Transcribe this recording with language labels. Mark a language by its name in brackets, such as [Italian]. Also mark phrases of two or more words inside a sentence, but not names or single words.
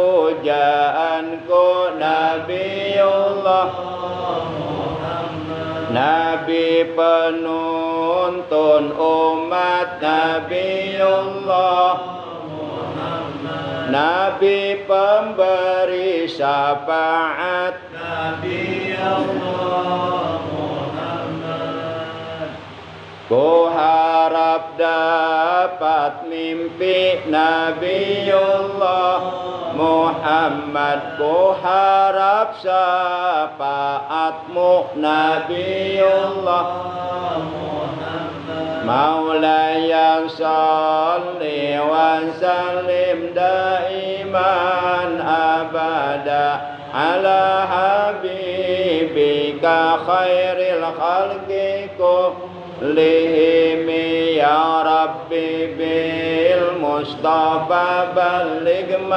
[Indonesian] pujaanku, Nabi Allah Muhammad, Nabi penuntun umat, Nabi Allah Muhammad, Nabi pemberi syafaat, Nabi Allah Muhammad. Ku harap dapat mimpi Nabi Allah Muhammad, ku harap syafaatmu Nabi Allah Muhammad, [Arabic] مولاي صل وسلم دائما أبدا على حبيبك خير الخلق كلهم يا ربي بالمصطفى بلغ